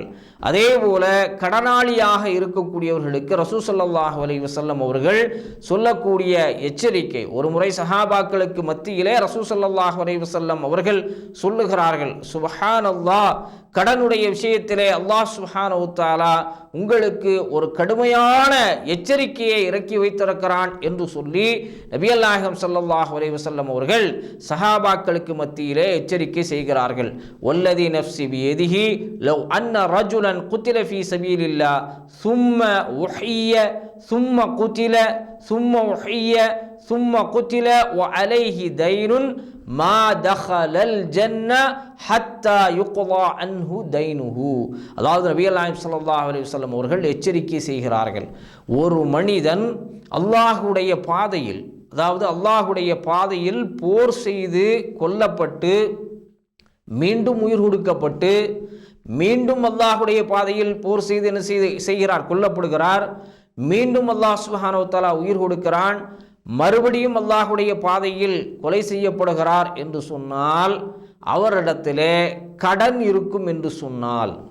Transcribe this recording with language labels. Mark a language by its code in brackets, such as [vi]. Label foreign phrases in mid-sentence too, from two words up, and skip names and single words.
[ta] அதே போல கடனாளியாக இருக்கக்கூடியவர்களுக்கு ரசூல் [ar] صلى الله عليه وسلم [ta] அவர்கள் சொல்லக்கூடிய எச்சரிக்கை, ஒரு முறை சஹாபாக்களுக்கு மத்தியிலே ரசூல் [ar] صلى الله عليه وسلم [ta] அவர்கள் சொல்லுகிறார்கள், சுப்ஹானல்லாஹ், கடனுடைய விஷயத்திலே [ar] الله سبحانه وتعالى [ta] உங்களுக்கு ஒரு கடுமையான எச்சரிக்கையை இறக்கி வைத்திருக்கிறான் என்று சொல்லி நபிகள் நாயகம் [ar] صلى الله عليه وسلم [ta] அவர்கள் சஹாபாக்களுக்கு மத்தியிலே எச்சரிக்கை செய்கிறார்கள். [ar] والذي نفسي بيده لو أن رجلا قتل في سبيل الله ثم உஹிய ثم குத்தில ثم உஹிய ثم குத்தில وعليه دين ما دخل الجنة حتى يقضى عنه دينه. [ta] அதாவது நபிகள் நாயகம் ஸல்லல்லாஹு அலைஹி வஸல்லம் அவர்கள் எச்சரிக்கை செய்கிறார்கள், ஒரு மனிதன் அல்லாஹ்வுடைய பாதையில், அதாவது அல்லாஹ்வுடைய பாதையில் போர் செய்து கொல்லப்பட்டு மீண்டும் உயிர் கொடுக்கப்பட்டு மீண்டும் அல்லாஹ்வுடைய பாதையில் போர் செய்து என்ன செய்கிறார், கொல்லப்படுகிறார், மீண்டும் [ar] الله سبحانه وتعالى [ta] உயிர் கொடுக்கிறான், மறுபடியும் அல்லாஹ்வுடைய பாதையில் கொலை செய்யப்படுகிறார் என்று சொன்னால், அவரிடத்திலே கடன் இருக்கும் என்று சொன்னால்,